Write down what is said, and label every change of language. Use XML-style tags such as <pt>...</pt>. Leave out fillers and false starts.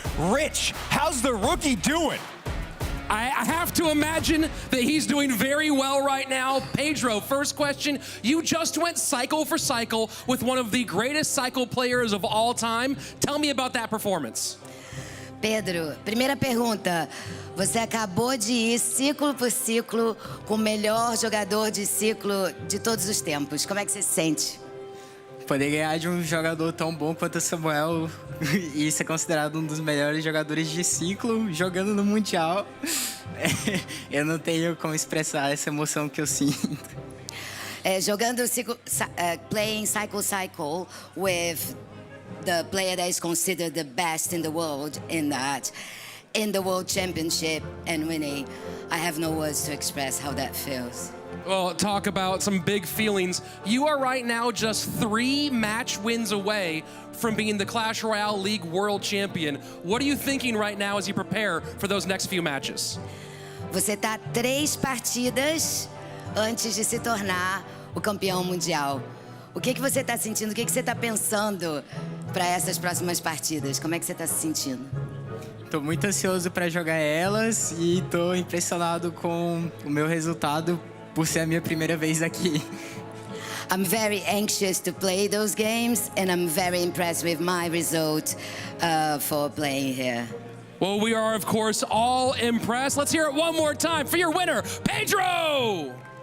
<en>Rich, how's the rookie doing? I have to imagine that he's doing very well right now. Pedro, first question. You just went cycle for cycle with one of the greatest cycle players of all time. Tell me about that performance.</en> <pt>Pedro, primeira pergunta. Você acabou de ir ciclo por ciclo com o melhor jogador de ciclo de todos os tempos. Como é que você se sente? Poder ganhar de um jogador tão bom quanto o Samuel e ser considerado um dos melhores jogadores de ciclo jogando no Mundial, eu não tenho como expressar essa emoção que eu sinto. Jogando</pt> <en>playing cycle with the player that is considered the best in the world in the World Championship and winning, I have no words to express how that feels. Well, talk about some big feelings. You are right now just 3 match wins away from being the Clash Royale League World Champion. What are you thinking right now as you prepare for those next few matches?</en> <pt>Você tá 3 partidas antes de se tornar o campeão mundial. O que você está sentindo? O que você está pensando para essas próximas partidas? Como é que você está se sentindo? Estou muito ansioso para jogar elas e estou impressionado com o meu resultado por ser a minha primeira vez aqui.</pt> <en>I'm very anxious to play those games, and I'm very impressed with my result for playing here. Well, we are, of course, all impressed. Let's hear it one more time for your winner, Pedro!</en>